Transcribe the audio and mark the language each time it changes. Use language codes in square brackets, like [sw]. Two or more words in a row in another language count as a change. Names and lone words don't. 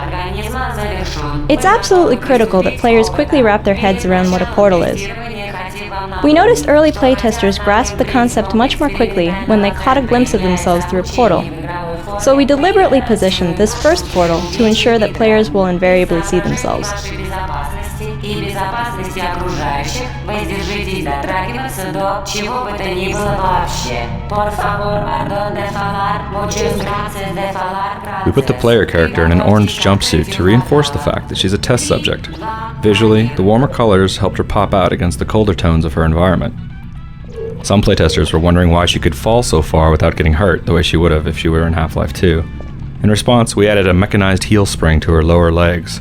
[en] It's absolutely critical that players quickly wrap their heads around what a portal is. We noticed early playtesters grasped the concept much more quickly when they caught a glimpse of themselves through a portal. So we deliberately positioned this first portal to ensure that players will invariably see themselves. [ru] И безопасности окружающих, воздержитесь дотрагиваться до чего бы то ни было вообще. Por favor, pardon de falar, muchas gracias de falar. [en] We put the player character in an orange jumpsuit to reinforce the fact that she's a test subject. Visually, the warmer colors helped her pop out against the colder tones of her environment. Some playtesters were wondering why she could fall so far without getting hurt the way she would have if she were in Half-Life 2. In response, we added a mechanized heel spring to her lower legs.